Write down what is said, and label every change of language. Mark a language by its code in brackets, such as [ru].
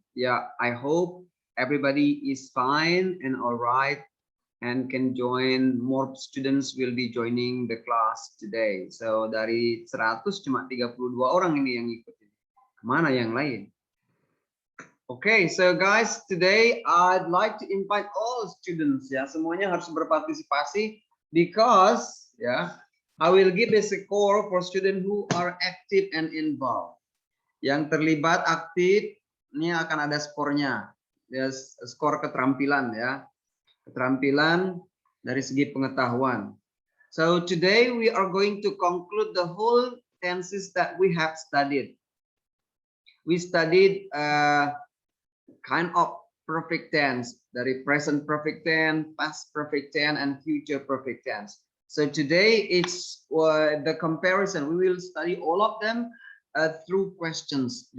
[en] Yeah, I hope everybody is fine and all right and can join. More students will be joining the class today. [id] So dari 100 cuma 32 orang ini yang ikutin. Kemana yang lain? [en] Okay, so guys, today I'd like to invite all students, [id] ya, semuanya harus berpartisipasi [en] because, ya, I will give a score for students who are active and involved. [id] Yang terlibat aktif, ini akan ada skornya, ya, skor keterampilan, ya, keterampilan dari segi pengetahuan. [en] So today we are going to conclude the whole tenses that we have studied. We studied kind of perfect tense, dari present perfect tense, past perfect tense, and future perfect tense. So today it's the comparison. We will study all of them through questions.